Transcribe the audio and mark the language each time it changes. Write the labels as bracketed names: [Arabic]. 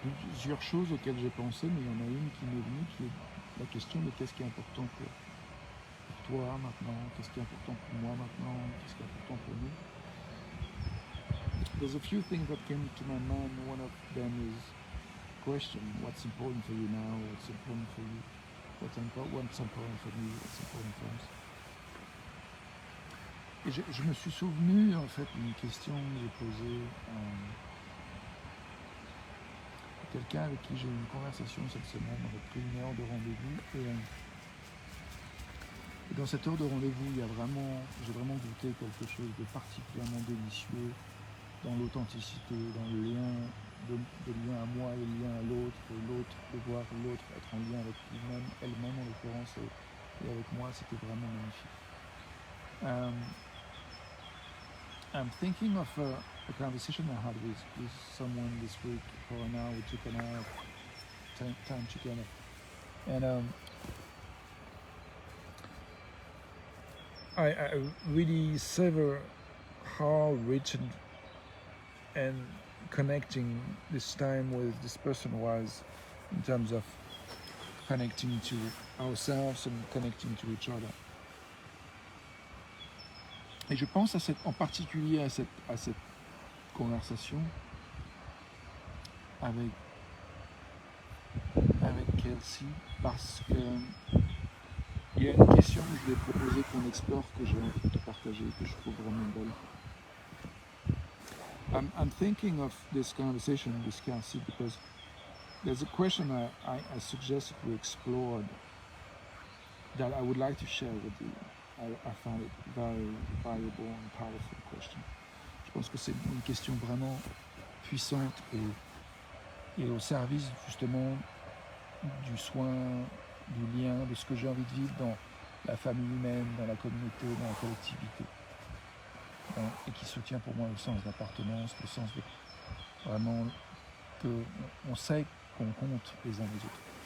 [French] plusieurs choses auxquelles j'ai pensé, mais il y en a une qui m'est venue, qui est la question de qu'est-ce qui est important pour toi maintenant, qu'est-ce qui est important pour moi maintenant, qu'est-ce qui est important pour nous. [English] There's a few things that came to my mind. One of them is question, what's important for you now, what's important for you, what's important for me, what's important for us. [French] Et je me suis souvenu en fait d'une question que j'ai posée à quelqu'un avec qui j'ai eu une conversation cette semaine. On a pris une heure de rendez-vous et dans cette heure de rendez-vous, j'ai vraiment goûté quelque chose de particulièrement délicieux dans l'authenticité, dans le lien, de lien à moi et le lien à l'autre, de voir l'autre être en lien avec lui-même, elle-même en l'occurrence, et avec moi, c'était vraiment magnifique. [English] I'm thinking of a conversation I had with someone this week for an hour. We took an hour of time together, and I really savor how rich and connecting this time with this person was in terms of connecting to ourselves and connecting to each other. [French] Et je pense en particulier à cette conversation avec Kelsey, parce que il y a une question que je vais proposer qu'on explore, que j'ai envie de te partager, que je trouve vraiment belle. [English] I'm thinking of this conversation with Kelsey because there's a question I suggested we explored that I would like to share with you. I found it very valuable and powerful question. [French] Je pense que c'est une question vraiment puissante et au service justement du soin, du lien, de ce que j'ai envie de vivre dans la famille humaine, dans la communauté, dans la collectivité. Et qui soutient pour moi le sens d'appartenance, le sens de vraiment qu'on sait qu'on compte les uns les autres.